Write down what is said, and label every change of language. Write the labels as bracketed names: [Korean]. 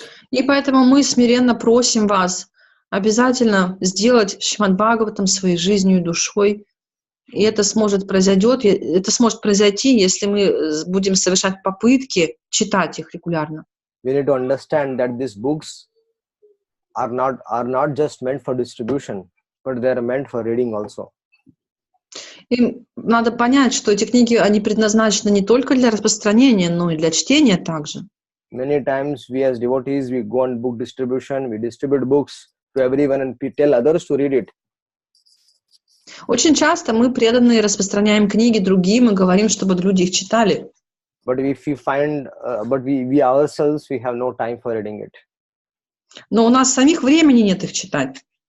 [Russian] И поэтому мы смиренно просим вас обязательно сделать Шримад Бхагаватам своей жизнью и душой. И это сможет произойти, если мы будем совершать попытки читать их регулярно. [English] We need to understand that these books are not just meant for distribution, but they are meant for reading also. [Russian] И надо понять, что эти книги, они предназначены не только для распространения, но и для чтения также. [English] Many times we as devotees, we go on book distribution, we distribute books to everyone and we tell others to read it. [Russian] Очень часто мы преданные распространяем книги другим и говорим, чтобы люди их читали. [English] But if we find, we ourselves, we have no time for reading it. [Russian] Но у нас самих времени нет их читать.